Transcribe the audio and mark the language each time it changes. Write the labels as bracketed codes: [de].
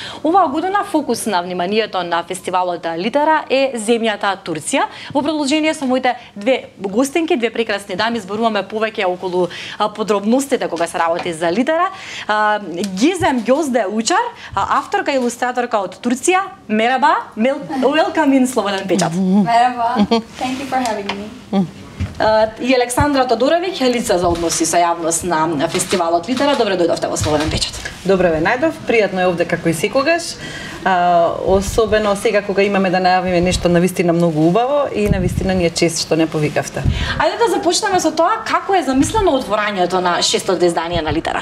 [mk] Оваа година фокус на вниманието на фестивалот Литера е земјата Турција. Во продолжение со моите две гостинки, две прекрасни дами, зборуваме повеќе околу подробностите кога се работи за Литера. Гизем Гјозде Учар, авторка и илустраторка од Турција. Мераба, [en] welcome in [mk] Слободен печат. [en] Merhaba, thank you for having me. [mk] И Александра Тодоровиќ, лице за односи со јавност на фестивалот Литера. Добре дојдовте во Слободен печат. Добре ве најдов, пријатно е овде како и секогаш. Особено сега кога имаме да најавиме нешто навистина многу убаво и навистина ни е чест што не повикавте. Ајде да започнеме со тоа како е замислено отворањето на шестото издание на Литера.